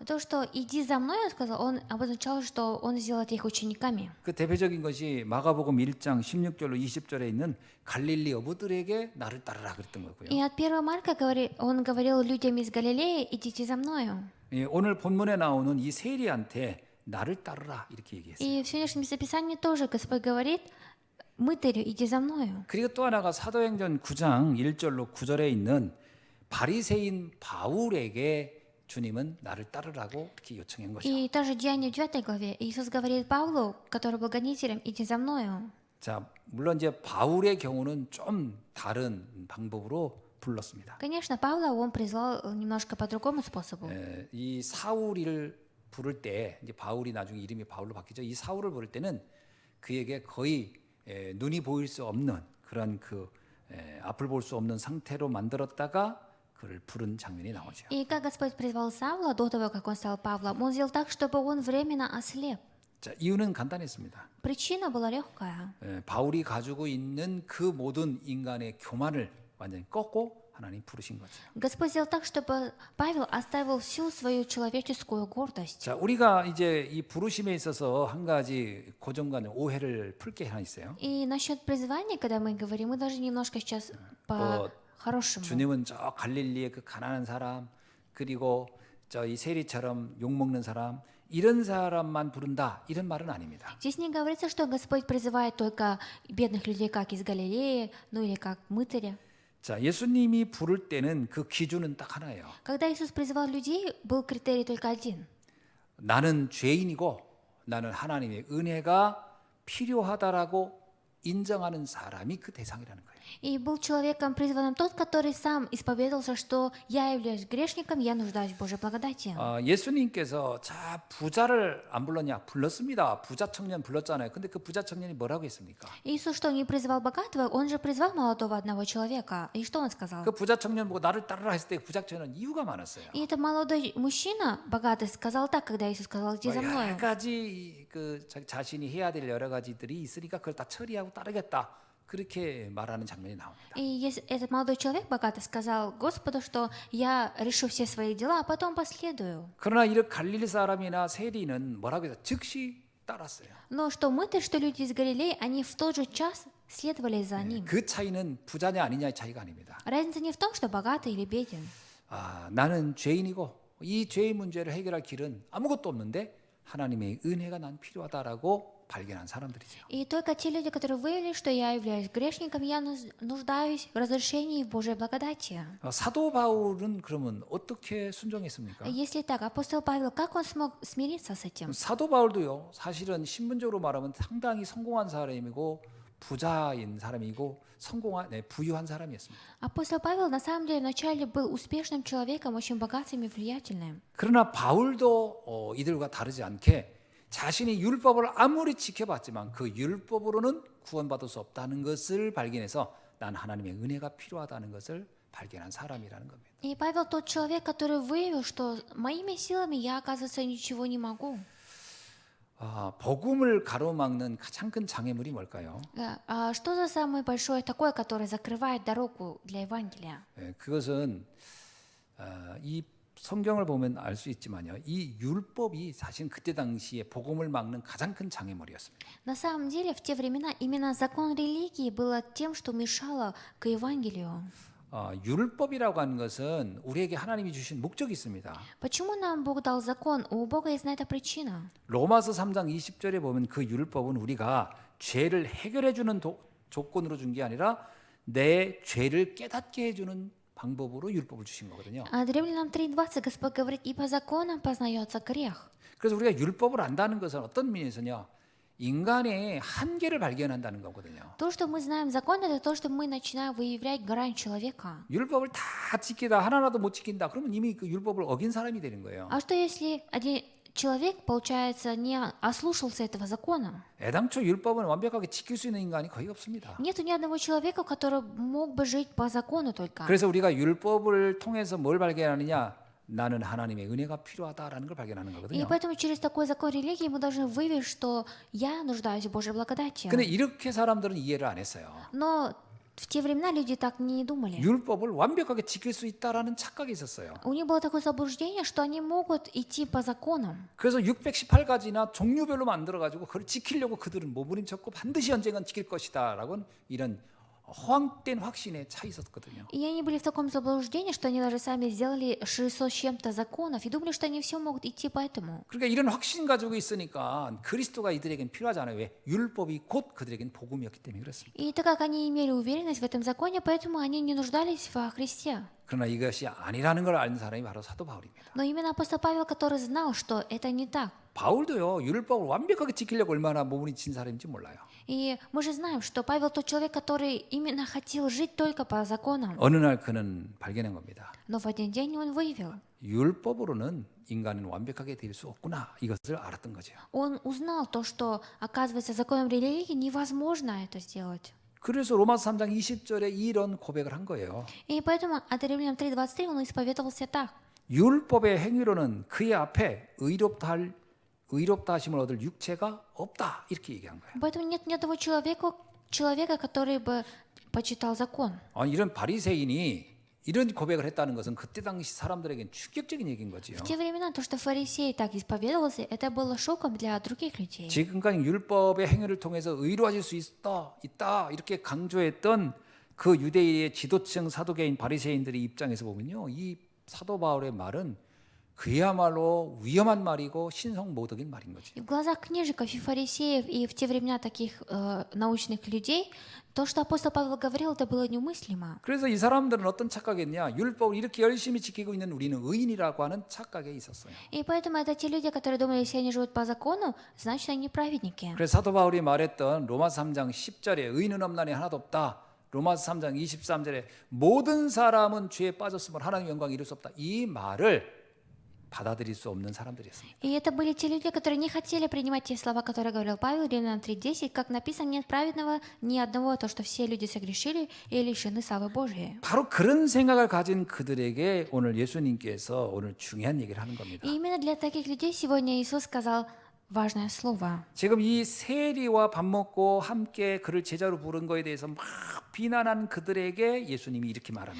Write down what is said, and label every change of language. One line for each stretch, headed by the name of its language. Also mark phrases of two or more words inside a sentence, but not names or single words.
Russian: То, что «иди за мной», он сказал, он обозначал, что он сделает их учениками.
Korean: 그 대표적인 것이 마가복음 1장 16절로 20절에 있는 갈릴리 어부들에게 나를 따르라 그랬던 거고요.
Russian: И от 1 Марка он говорил людям из Галилеи, «идите за мною».
Korean: 오늘 본문에 나오는 이 세리한테 나를 따르라 이렇게 얘기했어요.
Russian: И в сегодняшнем записании тоже Господь говорит, «мытарю, иди за мною».
Korean: 그리고 또 하나가 사도행전 9장 1절로 9절에 있는 바리새인 바울에게 주님은 나를 따르라고 이렇게 요청한 것이죠.
Russian: И также в Деянии в 9 главе Иисус говорит Павлу, который был гонителем, «иди за мною».
Korean: 자, 물론 이제 바울의 경우는 좀 다른 방법으로 불렀습니다.
Russian: Конечно, Павла он призвал немножко по другому способу.
Korean: 이 사울이를 부를 때 이제 바울이 나중에 이름이 바울로 바뀌죠. 이 사울을 부를 때는 그에게 거의 눈이 보일 수 없는 그런 앞을 볼 수 없는 상태로 만들었다가 그를 부른 장면이 나오죠.
Russian: И как Господь призвал Саула до того, как он стал Павлом, он сделал так, чтобы он временно ослеп.
Korean: 자, 이유는 간단했습니다.
Russian: Причина была легкая.
Korean: 바울이 가지고 있는 그 모든 인간의 교만을 완전히 꺾고 하나님 부르신 거죠.
Russian: Господь сделал так, чтобы Павел оставил всю свою человеческую гордость.
Korean: 자, 우리가 이제 이 부르심에 있어서 한 가지 고정관념, 오해를 풀 게 하나 있어요.
Russian: И насчет призвания, когда мы говорим, мы должны немножко сейчас по-хорошему.
Korean: 주님은 저 갈릴리의 그 가난한 사람, 그리고 저 이 세리처럼 욕 먹는 사람, 이런 사람만 부른다, 이런 말은 아닙니다.
Russian: Здесь не говорится, что Господь призывает только бедных людей, как из Галилеи, ну или как мытаря.
Korean: 자, 예수님이 부를 때는 그 기준은 딱 하나예요.
Russian: Когда Иисус призывал людей, был критерий только один.
Korean: 나는 죄인이고 나는 하나님의 은혜가 필요하다라고 인정하는 사람이 그 대상이라는 거예요.
Russian: И был человеком призванным тот, который сам исповедовался, что я являюсь грешником, я нуждаюсь в Божьей благодати.
Korean: 예수님께서 자 부자를 안 불렀냐? 불렀습니다. 부자 청년 불렀잖아요. 근데 그 부자 청년이 뭐라고 했습니까?
Russian: Иисус что, не призвал богатого? Он же призвал молодого одного человека. И что он сказал?
Korean: 그 부자 청년 보고 나를 따르라 했을 때 부자 청년은 이유가 많았어요.
Russian: И этот молодой мужчина, богатый, сказал так, когда Иисус сказал, иди за мною.
Korean: 여러 가지 그 자신이 해야 될 여러 가지들이 있으니까 그걸 다 처리하고 따르겠다. 그렇게 말하는 장면이 나옵니다.
Russian: И этот молодой человек богатый сказал Господу, что я решу все свои дела, а потом последую.
Korean: 그러나 이런 갈릴리 사람이나 세리는 뭐라고 해서 즉시 따랐어요.
Russian: Но что мы-то, что люди из Галилеи, они в тот же час следовали за ним.
Korean: 그 차이는 부자냐 아니냐의 차이가 아닙니다.
Russian: Разница не в том, что богатый или беден.
Korean: 나는 죄인이고 이 죄의 문제를 해결할 길은 아무것도 없는데 하나님의 은혜가 난 필요하다라고 발견한 사람들이죠.
Russian: И только те люди, которые выявили, что я являюсь грешником, я нуждаюсь в разрешении в Божьей благодати.
Korean: 사도 바울은 그러면 어떻게 순종했습니까?
Russian: Если так, апостол Павел, как он смог смириться с этим?
Korean: 사도 바울도요. 사실은 신분적으로 말하면 상당히 성공한 사람이고 부자인 사람이고 부유한 사람이었습니다.
Russian: Апостол Павел на самом деле вначале был успешным человеком, очень богатым и влиятельным.
Korean: 그러나 바울도 이들과 다르지 않게 자신이 율법을 아무리 지켜봤지만 그 율법으로는 구원받을 수 없다는 것을 발견해서 난 하나님의 은혜가 필요하다는 것을 발견한 사람이라는 겁니다.
Russian: И Павел тот человек, который выявил, что моими силами я, оказывается, ничего не могу.
Korean: 복음을 가로막는 가장 큰 장애물이 뭘까요?
Russian: А что за самое большое такое, которое закрывает дорогу для Евангелия?
Korean: 그것은 이 성경을 보면 알 수 있지만요. 이 율법이 사실 그때 당시에 복음을 막는 가장 큰 장애물이었습니다.
Russian: На самом деле, в те времена именно закон религии было тем, что мешало к Евангелию.
Korean: 율법이라고 하는 것은 우리에게 하나님이 주신 목적이 있습니다.
Russian: Почему нам Бог дал закон? У Бога есть на это причина.
Korean: 로마서 3장 20절에 보면 그 율법은 우리가 죄를 해결해 주는 조건으로 준 게 아니라 내 죄를 깨닫게 해 주는 방법으로 율법을 주신 거거든요.
Russian: А Римлянам 3:20 Господь говорит, и по законам познается грех.
Korean: 그래서 우리가 율법을 안다는 것은 어떤 면에서냐? 인간의 한계를 발견한다는 거거든요.
Russian: То, что мы знаем закон, это то, что мы начинаем выявлять грань человека.
Korean: 율법을 다 지키다 하나라도 못 지킨다. 그러면 이미 그 율법을 어긴 사람이 되는 거예요.
Russian: А что если один человек, получается, не ослушался этого закона?
Korean: 애당초 율법은 완벽하게 지킬 수 있는 인간이 거의 없습니다.
Russian: Нету ни одного человека, который мог бы жить по закону только.
Korean: 그래서 우리가 율법을 통해서 뭘 발견하느냐? 나는 하나님의 은혜가 필요하다라는 걸 발견하는 И 거거든요.
Russian: поэтому через такой закон религии мы должны выявить, что я нуждаюсь в Божьей благодати.
Korean: 근데 이렇게 사람들은 이해를 안 했어요.
Russian: Но в те времена люди так не думали.
Korean: 율법을 완벽하게 지킬 수 있다라는 착각이 있었어요.
Russian: У них было такое заблуждение, что они могут идти по законам.
Korean: 그래서 618가지나 종류별로 만들어가지고 그걸 지키려고 그들은 몸부림쳤고 반드시 언젠간 지킬 것이다라고 이런 허황된 확신에 차 있었거든요.
Russian: И они были в таком заблуждении, что они даже сами сделали 600 с чем-то законов и думали, что они все могут идти по этому.
Korean: 그러니까 이런 확신 가지고 있으니까 그리스도가 이들에겐 필요하잖아요. 왜? 율법이 곧 그들에겐 복음이었기 때문에 그렇습니다.
Russian: И так как они имели уверенность в этом законе, поэтому они не нуждались во Христе.
Korean: 그러나 이것이 아니라는 걸 아는 사람이 바로 사도 바울입니다.
Russian: Но именно апостол Павел, который знал, что это не так.
Korean: 바울도요 율법을 완벽하게 지키려고 얼마나 몸부림 친 사람인지 몰라요.
Russian: И мы же знаем, что Павел тот человек, который именно хотел жить только по законам.
Korean: 어느 날 그는 발견한 겁니다.
Russian: Но в один день он выявил.
Korean: 율법으로는 인간은 완벽하게 될 수 없구나 이것을 알았던 거죠.
Russian: Он узнал то, что, оказывается, законом религии невозможно это сделать.
Korean: 그래서 로마서 3장 20절에 이런 고백을 한 거예요.
Russian: И поэтому от Римлянам 3:23 он исповедовался так.
Korean: 율법의 행위로는 그의 앞에 의롭다 하심을 얻을 육체가 없다 이렇게 얘기한 거예요.
Russian: Поэтому нет ни одного человека, который бы почитал закон.
Korean: 아니, 이런 바리새인이 이런 고백을 했다는 것은 그때 당시 사람들에겐 충격적인 얘기인 거지요.
Russian: В те времена то, что фарисей так исповедовался, это было шоком для других людей.
Korean: 지금까지 율법의 행위를 통해서 의로워질 수 있다 이렇게 강조했던 그 유대인의 지도층 사도계인 바리새인들의 입장에서 보면요, 이 사도 바울의 말은 그야말로 위험한 말이고 신성모독인 말인 거지.
Russian: И в глазах книжников и фарисеев, и в те времена таких научных людей, то, что апостол Павел говорил, это было немыслимо.
Korean: 그래서 이 사람들은 어떤 착각했냐? 율법을 이렇게 열심히 지키고 있는 우리는 의인이라고 하는 착각에 있었어요.
Russian: И поэтому это те люди, которые думали, если они живут по закону, значит они праведники.
Korean: 그래서 사도 바울이 말했던 로마서 3장 10절에 의인은 없나니 하나도 없다. 로마서 3장 23절에 모든 사람은 죄에 빠졌음을 하나님의 영광을 이룰 수 없다. 이 말을 받아들일 수 없는 사람들이었습니다.
Russian: И это были те люди, которые не хотели принимать те слова, которые говорил Павел, Римлянам 3:10, как написано, нет праведного ни одного, то, что все люди согрешили и лишены славы Божией.
Korean: 바로 그런 생각을 가진 그들에게 오늘 예수님께서 오늘 중요한 얘기를 하는 겁니다.
Russian: И именно для таких людей сегодня Иисус сказал важное слово.
Korean: 지금 이 세리와 밥 먹고 함께 그를 제자로 부른 거에 대해서 막 비난한 그들에게 예수님이 이렇게 말하는